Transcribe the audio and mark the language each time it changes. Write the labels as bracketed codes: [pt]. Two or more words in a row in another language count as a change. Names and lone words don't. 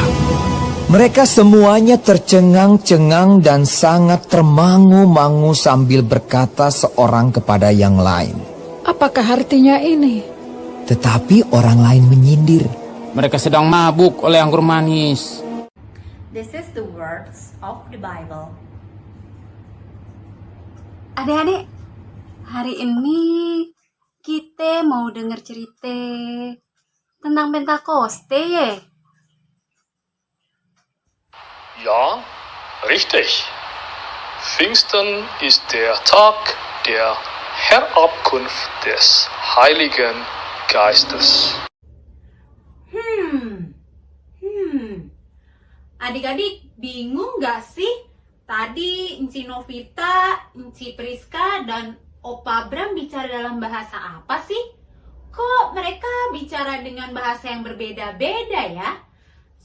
[id] Mereka semuanya tercengang-cengang dan sangat termangu-mangu sambil berkata seorang kepada yang lain, "Apakah artinya ini?" Tetapi orang lain menyindir, "Mereka sedang mabuk oleh anggur manis." [en] This is the words of the Bible. [id] Adik-adik, hari ini kita mau dengar cerita tentang Pentakoste ya? [de] Ja, richtig. Pfingsten ist der Tag der Herabkunft des Heiligen Geistes. [id] Adik-adik bingung gak sih? Tadi Enci Novita, Enci Priska, dan Opa Bram bicara dalam bahasa apa sih? Kok mereka bicara dengan bahasa yang berbeda-beda ya?